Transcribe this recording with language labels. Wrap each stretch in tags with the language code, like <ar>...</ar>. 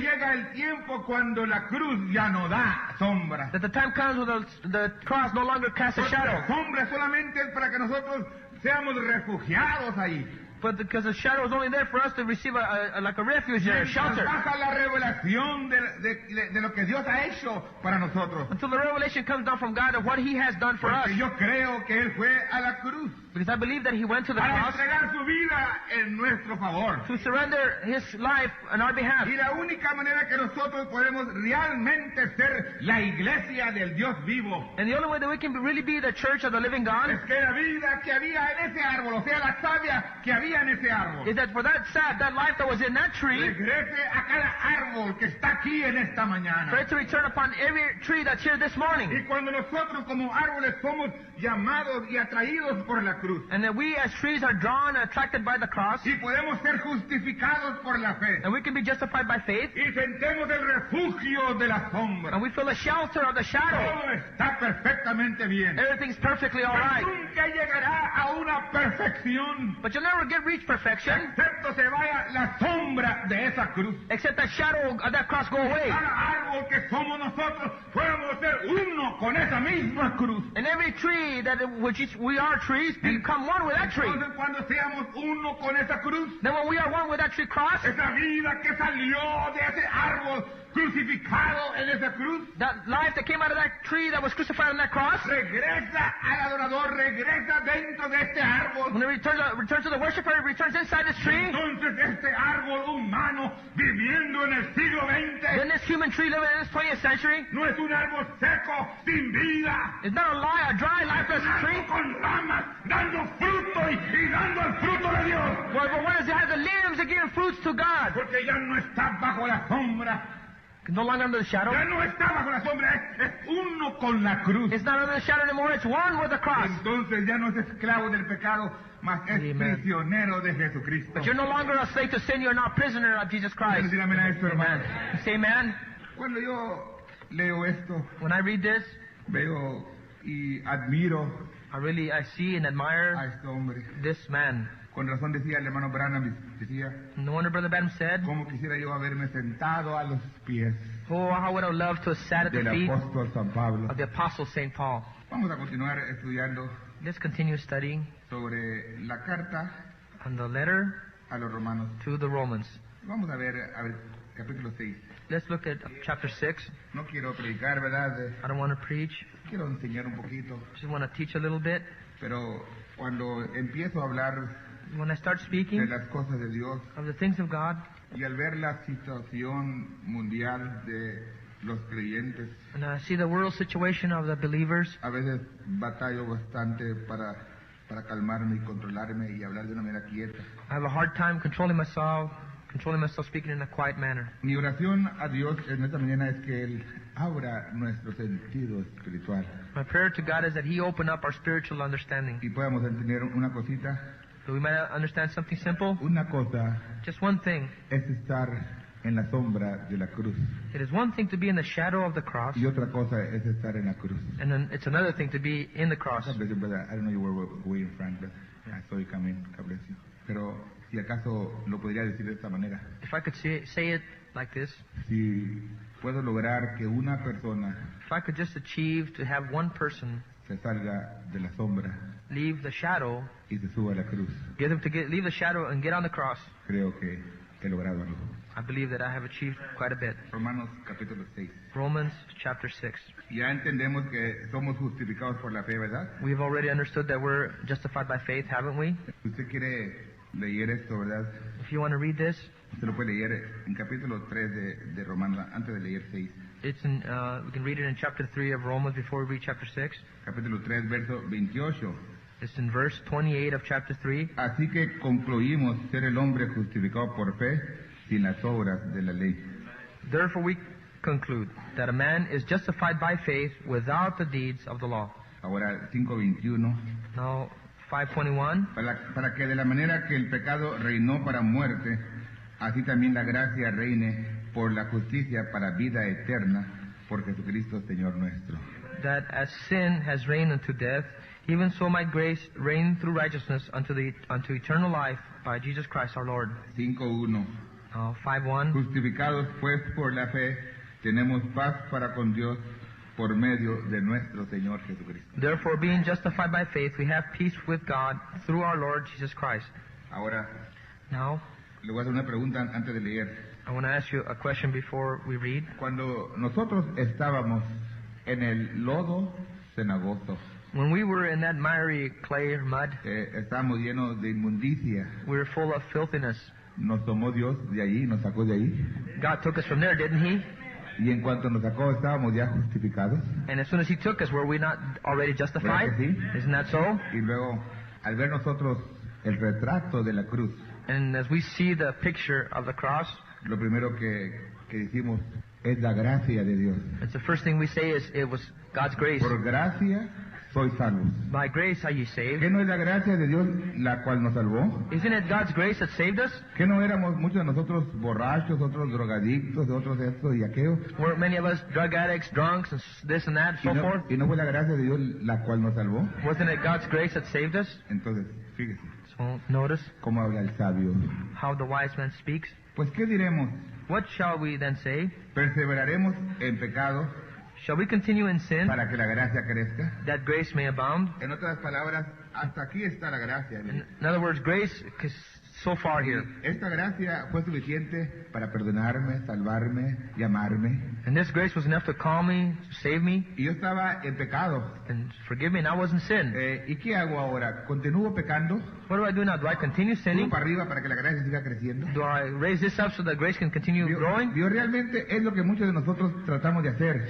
<es>llega el tiempo cuando la cruz ya no da sombra.</es> <en>that the time comes when the cross no longer casts a</en> <es>Porque la</es> <en>shadow.</en> <es>sombra solamente es para que nosotros seamos refugiados ahí.</es> <en>But because the shadow is only there for us to receive like a refuge or a</en> <es>Mientras</es> <en>shelter.</en> <es>baja la revelación de lo que Dios ha hecho para nosotros.</es> <en>Until the revelation comes down from God of what He has done for us.</en> <es>Porque yo creo que Él fue a la cruz</es> <en>Because I believe that He went to the</en> <es>para</es> <en>cross</en> <es>entregar su vida en nuestro favor.</es> <en>to surrender His life on our behalf.</en> <es>Y la única manera que nosotros podemos realmente ser la iglesia del Dios vivo</es> <en>And the only way that we can really be the church of the living God</en> <es>es que la vida que había en ese árbol, o sea, la savia que había en ese árbol,</es> <en>is that for that sap, that life that was in that tree,</en> <es>regrese a cada árbol que está aquí en esta</es> <en>for</en> <es>mañana.</es> <en>it to return upon every tree that's here this morning.</en> <es>Y cuando nosotros como árboles somos llamados y atraídos por la cruz,</es> <en>And that we as trees are drawn and attracted by the cross,</en> <es>y podemos ser justificados por la fe,</es> <en>and we can be justified by faith,</en> <es>y sentemos el refugio de la sombra,</es> <en>and we feel the shelter of the shadow.</en> <es>todo está perfectamente bien.</es> <en>Everything's perfectly all</en> <es>Pero</es> <en>right.</en> <es>nunca llegará a una perfección</es> <en>But you'll never reach perfection</en> <es>excepto se vaya la sombra de esa cruz.</es> <en>except that shadow of that cross go away.</en> <es>Cada árbol que somos nosotros podemos ser uno con esa misma cruz.</es> <en>And every tree that which is, we are trees become one with that tree.</en> <es>Entonces cuando seamos uno con esa cruz,</es> <en>Then when we are one with that tree cross,</en> <es>esa vida que salió de ese árbol crucificado en esa cruz,</es> <en>that life that came out of that tree that was crucified on that cross,</en> <es>regresa al adorador, regresa dentro de este árbol.</es> <en>when it returns to the worshiper, it returns inside this tree.</en> <es>Entonces este árbol humano viviendo en el siglo</es> <en>Then</en> <es>XX</es> <en>this human tree living in this 20th century</en> <es>no es un árbol seco, sin vida.</es> <en>is not a dry, lifeless</en> <es>Un</es> <en>tree.</en> <es>árbol con ramas, dando fruto y dando el fruto de Dios.</es> <en>Well, but what does it have? The limbs that give fruits to God.</en> <es>Porque ya no está bajo la sombra,</es> <en>No longer under the shadow. ya no está bajo la sombra, es uno con la cruz. It's not under the shadow anymore. It's one with the cross.</en> <es>Entonces ya no es esclavo del pecado, mas es</es> <en>Amen.</en> <es>prisionero de Jesucristo.</es> <en>But you're no longer a slave to sin. You're now a prisoner of Jesus Christ.</en> <es>Decir amén a esto, hermano.</es> <en>You say, man,</en> <es>Cuando yo leo esto,</es> <en>when I read this,</en> <es>veo y admiro</es> <en>I see and</en> <es>a</es> <en>admire</en> <es>este hombre.</es> <en>this man.</en> <es>Con razón decía el hermano Branham, decía,</es> <en>No wonder Brother Branham said,</en> <es>cómo quisiera yo haberme sentado a los pies</es> <en>oh, how would I love to have sat at the</en> <es>del</es> <en>feet</en> <es>apóstol San Pablo.</es> <en>of the Apostle St. Paul.</en> <es>Vamos a continuar estudiando</es> <en>Let's continue studying</en> <es>sobre la carta</es> <en>on the letter</en> <es>a los romanos.</es> <en>to the Romans.</en> <es>Vamos a ver capítulo 6.</es> <en>Let's look at chapter 6.</en> <es>No quiero predicar, ¿verdad?</es> <en>I don't want to preach.</en> <es>Quiero enseñar un poquito.</es> <en>Just want to teach a little bit.</en> <es>Pero cuando empiezo a hablar</es> <en>When I start</en> <es>de</es> <en>speaking</en> <es>las cosas de Dios</es> <en>of the things of God,</en> <es>y al ver la situación mundial de los creyentes,</es> <en>and I see the world situation of the believers,</en> <es>a veces batallo bastante para calmarme y controlarme y hablar de una manera quieta.</es> <en>I have a hard time controlling myself speaking in a quiet manner.</en> <es>Mi oración a Dios en esta mañana es que Él abra nuestro sentido espiritual</es> <en>My prayer to God is that He open up our spiritual understanding,</en> <es>y podamos entender una cosita.</es> <en>so we might understand something simple.</en> <es>Una cosa</es> <en>Just one thing</en> <es>es estar en la sombra de la cruz.</es> <en>It is one thing to be in the shadow of the cross, Y otra cosa es estar en la cruz. and then it's another thing to be in the cross. God bless you, brother. I don't know you were way in front, but I saw you come in. God bless you.</en> <es>Pero si acaso lo podría decir de esta manera.</es> <en>If I could say it like this,</en> <es>Si puedo lograr que una persona</es> <en>if I could just achieve to have one person</en> <es>se salga de la sombra</es> <en>leave the shadow,</en> <es>y se suba a la cruz,</es> <en>get them to leave the shadow and get on the cross,</en> <es>creo que he logrado algo.</es> <en>I believe that I have achieved quite a bit.</en> <es>Romanos capítulo 6.</es> <en>Romans chapter 6.</en> <es>Ya entendemos que somos justificados por la fe, ¿verdad?</es> <en>We've already understood that we're justified by faith, haven't we?</en> <es>Usted quiere leer esto, ¿verdad?</es> <en>If you want to read this,</en> <es>Usted lo puede leer en capítulo 3 de Romanos, antes de leer 6.</es> <en>it's in, we can read it in chapter 3 of Romans before we read chapter 6.</en> <es>Capítulo 3, verso 28.</es> <en>It's in verse 28 of chapter 3.</en> <es>Así que concluimos ser el hombre justificado por fe sin las obras de la ley.</es> <en>Therefore we conclude that a man is justified by faith without the deeds of the law.</en> <es>Ahora 5:21.</es> <en>Now, 5:21.</en> <es>Para que de la manera que el pecado reinó para muerte, así también la gracia reine por la justicia para vida eterna, por Jesucristo Señor nuestro.</es> <en>That as sin has reigned unto death, even so might grace reign through righteousness unto eternal life by Jesus Christ our Lord.</en> <es>5:1.</es> <en>5:1.</en> <es>Justificados pues por la fe, tenemos paz para con Dios por medio de nuestro Señor Jesucristo.</es> <en>Therefore, being justified by faith, we have peace with God through our Lord Jesus Christ.</en> <es>Ahora,</es> <en>Now,</en> <es>le voy a hacer una pregunta antes de leer.</es> <en>I want to ask you a question before we read.</en> <es>Cuando nosotros estábamos en el lodo cenagoso,</es> <en>When we were in that miry clay or mud,</en> <es>estábamos llenos de inmundicia.</es> <en>we were full of filthiness.</en> <es>Nos tomó Dios de allí, nos sacó de ahí.</es> <en>God took us from there, didn't He?</en> <es>Y en cuanto nos sacó, estábamos ya justificados.</es> <en>And as soon as He took us, were we not already justified?</en> <es>¿Verdad que sí?</es> <en>Isn't that so?</en> <es>Y luego, al ver nosotros el retrato de la cruz,</es> <en>And as we see the picture of the cross,</en> <es>lo primero que decimos es la gracia de Dios.</es> <en>it's the first thing we say is it was God's grace.</en> <es>Por gracia sois salvos.</es> <en>By grace are ye saved.</en> <es>¿Qué no es la gracia de Dios la cual nos salvó?</es> <en>Isn't it God's grace that saved us?</en> <es>¿Qué no éramos muchos de nosotros borrachos, otros drogadictos, otros esto y aquello?</es> <en>Weren't many of us drug addicts, drunks, and this and that, so forth?</en> <es>¿Y no fue la gracia de Dios la cual nos salvó?</es> <en>Wasn't it God's grace that saved us?</en> <es>Entonces, fíjese</es> <en>So notice</en> <es>cómo habla el sabio.</es> <en>how the wise man speaks.</en> <es>Pues, ¿qué diremos?</es> <en>What shall we then say?</en> <es>¿Perseveraremos en pecado</es> <en>Shall we continue in sin</en> <es>para que la gracia crezca?</es> <en>that grace may abound?</en> <es>En otras palabras, hasta aquí está la gracia.</es> <en>In other words, grace is so far here.</en> <es>Esta gracia fue suficiente para perdonarme, salvarme, llamarme.</es> <en>And this grace was enough to call me, to save me,</en> <es>Y yo estaba en pecado.</es> <en>and forgive me, and I was in sin.</en> <es>¿Y qué hago ahora? ¿Continúo pecando?</es> <en>What do I do now? Do I continue</en> <es>¿Subo</es> <en>sinning?</en> <es>para arriba para que la gracia siga creciendo?</es> <en>Do I raise this up so that grace can continue growing?</en> <es>Dios realmente es lo que muchos de nosotros tratamos de hacer.</es>